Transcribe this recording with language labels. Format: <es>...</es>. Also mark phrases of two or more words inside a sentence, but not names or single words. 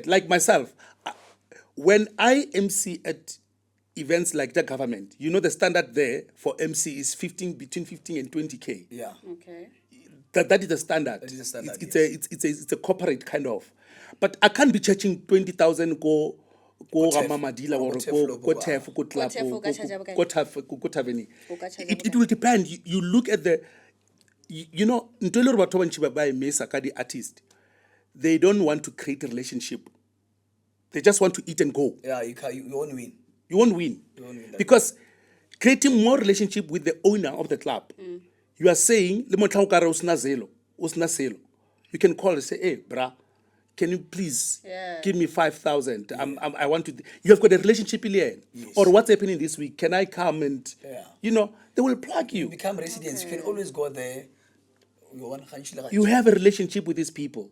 <en>Like myself, when I MC at events like the government, you know the standard there for MC is between 15 and 20K. Yeah. Okay. That is the standard. That is the standard, It's a corporate kind of. But I can't be charging 20,000 go Tef, Ramamadila or or go Tef, go Tef, go Tef, Tlapo,</en> <nso>o ka charge bokae?</nso> <en>go Taveni.</en> <nso>O ka charge</nso> <en>It</en> <nso>bokae?</nso> <en>will depend. You look at the, you know,</en> <nso>ntolo re batho ba bantši ba e mesa ka di artist.</nso> <en>They don't want to create a relationship. They just want to eat and go. Yeah, you won't win. You won't win. won't win that. Because creating more relationship with the owner of the club, you are saying,</en> <nso>"Le motla o ka re o sena zelo, o sena selo."</nso> <en>You can call and say, "Hey, brah, can you please give me 5,000? I want to." You have got a relationship in the end. Yes. Or what's happening this week? Can I come and, Yeah. you know, they will plug you. You become residents. You can always go there. You have a relationship with these people.</en>